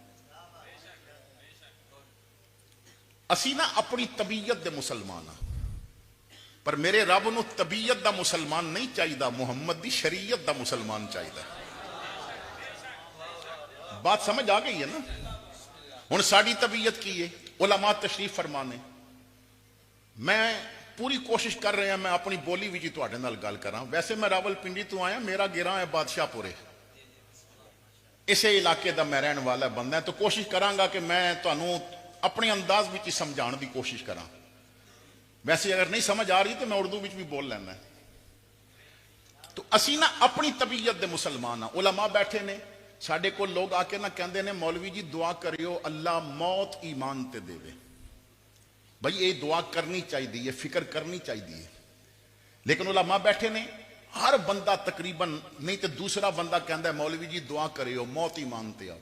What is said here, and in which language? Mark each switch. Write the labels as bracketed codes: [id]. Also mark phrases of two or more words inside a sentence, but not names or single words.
[pa] اسی نا اپنی طبیعت دے مسلمان ہاں، پر میرے رب نو طبیعت دا مسلمان نہیں چاہیے، محمد دی شریعت دا مسلمان چاہیے۔ [ur] بات سمجھ آ گئی ہے نا؟ [pa] ہن ساڈی طبیعت کی ہے، علماء تشریف فرمانے، میں پوری کوشش کر رہا میں اپنی بولی وچ تواڈے نال گل کراں۔ ویسے میں راول پنڈی تو آیا، میرا گراں ہے بادشاہ پورے، اسے علاقے دا میں رہن والا بندہ ہے، تو کوشش کراں گا کہ میں تانوں اپنے انداز وچ سمجھان دی کوشش کراں۔ ویسے اگر نہیں سمجھ آ رہی تو میں اردو وچ بھی بول لینا ہے۔ تو اسی نا اپنی طبیعت دے مسلمان ہاں۔ علماء بیٹھے نے، ساڈے کو لوگ آ کے نہ کہندے نے مولوی جی دعا کریو اللہ موت ایمان تے دے۔ [ur] بھائی یہ دعا کرنی چاہیے، فکر کرنی چاہیے، [pa] لیکن علماء بیٹھے نے، ہر بندہ تقریباً نہیں تو دوسرا بندہ کہندا ہے مولوی جی دعا کریو موت ایمان تے آوے۔